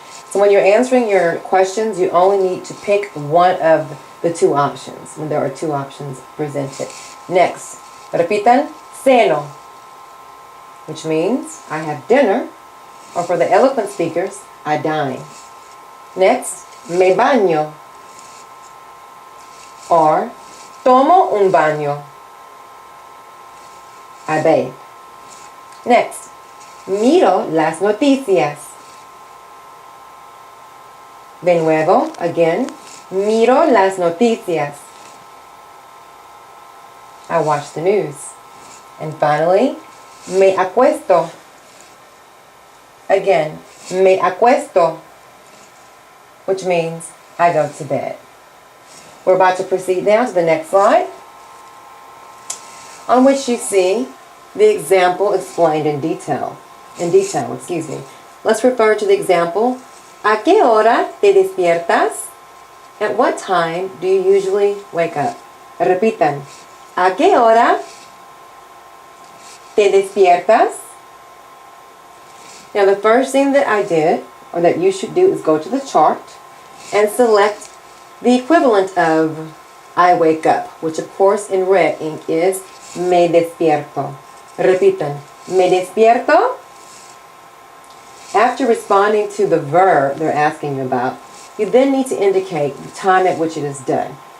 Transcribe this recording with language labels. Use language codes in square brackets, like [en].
[en] So when you're answering your questions, you only need to pick one of the 2 options when there are 2 options presented. Next, [es] repitan, ceno, [en] which means I have dinner, or for the eloquent speakers, I dine. [es] Next, me baño, or tomo un baño, [en] I bathe. [es] Next, miro las noticias. De nuevo, again, miro las noticias. [en] I watch the news. And finally, [es] me acuesto. [en] Again, [es] me acuesto, [en] which means I go to bed. We're about to proceed now to the next slide, on which you see the example explained in detail. Let's refer to the example. [es] ¿A qué hora te despiertas? [en] At what time do you usually wake up? [es] Repitan. ¿A qué hora te despiertas? [en] Now the first thing that I did, or that you should do, is go to the chart and select the equivalent of I wake up, which of course in red ink is [es] me despierto. Repitan. Me despierto. [en] After responding to the verb they're asking you about, you then need to indicate the time at which it is done.